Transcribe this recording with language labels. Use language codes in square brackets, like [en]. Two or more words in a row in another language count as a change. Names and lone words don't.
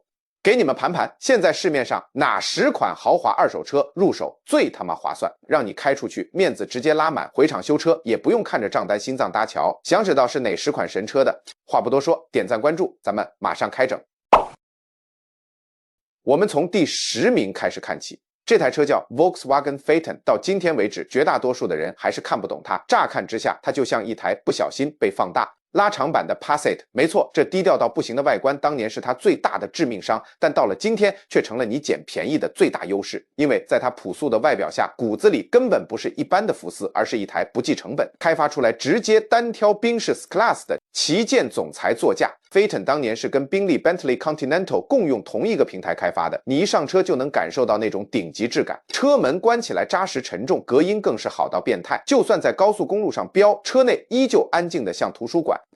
[zh] 給你們盤盤，現在市面上哪10款豪華二手車入手最他媽划算，讓你開出去面子直接拉滿，回廠修車也不用看着賬單心臟搭橋。想知道是哪10款神車的，話不多說，點讚關注，咱們馬上開整。我們從第10名開始看起，這台車叫 Volkswagen Phaeton，到今天為止，絕大多數的人還是看不懂它。乍看之下，它就像一台不小心被放大拉長版的 Passat， 沒錯，這低調到不行的外觀當年是它最大的致命傷，但到了今天卻成了你撿便宜的最大優勢。因為在它樸素的外表下，骨子裡根本不是一般的福斯，而是一台不計成本、開發出來直接單挑賓士 S-Class 的旗艦總裁座駕。Phaeton 當年是跟賓利 Bentley Continental 共用同一個平台開發的，你一上車就能感受到那種頂級質感，車門關起來扎實沉重，隔音更是好到變態，就算在高速公路上飆，車內依舊安靜的像圖書館。